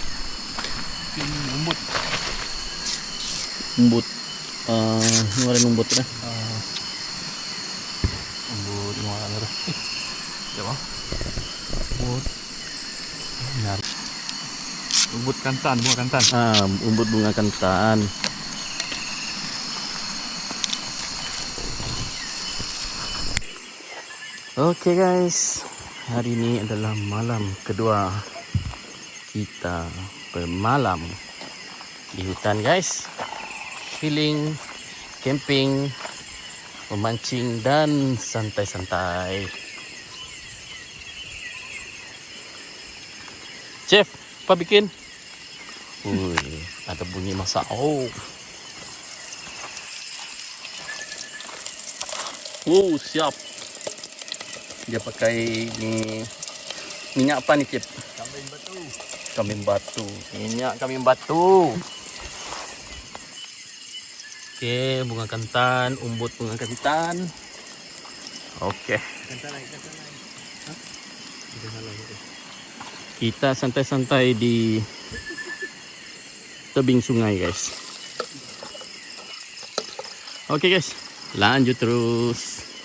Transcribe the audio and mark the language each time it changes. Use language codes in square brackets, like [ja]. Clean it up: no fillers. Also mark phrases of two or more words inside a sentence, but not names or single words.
[ms] Lembut. Umbut. Ini ada umbut dah. Lembut mana dah. Siapa? Lembut. Nyari. Lembut kantan, bunga kantan. Umbut bunga kantan. Oke guys, hari ini adalah malam kedua kita bermalam di hutan guys. [en] Chilling, camping, [ms] memancing dan santai-santai. Chef, apa bikin? Ada bunyi masak. Siap. Dia pakai ni minyak apa ni, Chef? Kambing batu. Kambing batu. Minyak kambing batu. Okey, bunga kantan, umbut bunga kantan. Okey. Kantan lain. Kita santai-santai di tebing sungai, guys. Okey, guys. Lanjut terus.